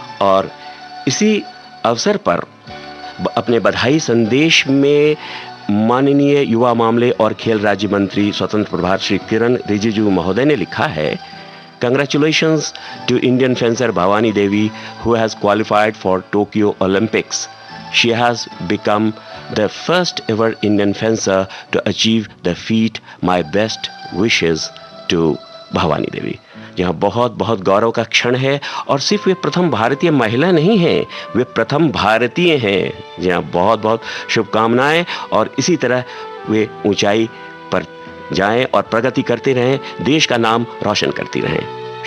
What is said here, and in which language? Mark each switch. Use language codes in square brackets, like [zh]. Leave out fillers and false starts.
[hi] और इसी अवसर पर अपने बधाई संदेश में माननीय युवा मामले और खेल राज्य मंत्री स्वतंत्र प्रभार श्री किरण रिजिजू महोदय ने लिखा है, [en] Congratulations to Indian fencer Bhavani Devi who has qualified for Tokyo Olympics. She has become the first ever Indian fencer to achieve the feat. My best wishes to Bhavani Devi. [hi] जी हाँ, बहुत बहुत गौरव का क्षण है। और सिर्फ वे प्रथम भारतीय महिला नहीं हैं, वे प्रथम भारतीय हैं। जी हाँ, बहुत बहुत शुभकामनाएं, और इसी तरह वे ऊंचाई पर जाएं और प्रगति करते रहें, देश का नाम रोशन करती रहें।